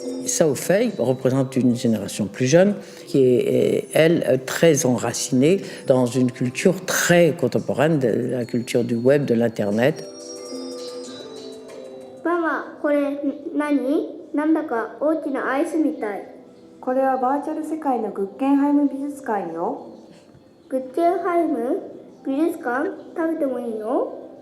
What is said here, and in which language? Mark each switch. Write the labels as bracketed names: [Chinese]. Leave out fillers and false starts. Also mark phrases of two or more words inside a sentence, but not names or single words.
[French] Shao Fei représente une génération plus jeune qui est, elle, très enracinée dans une culture très contemporaine, de la culture du web, de l'Internet. [Japanese] ママ、これ何？なんだか大きなアイスみたい。これはバーチャル世界のグッケンハイム美術館よ。グッケンハイム美術館食べてもいいの？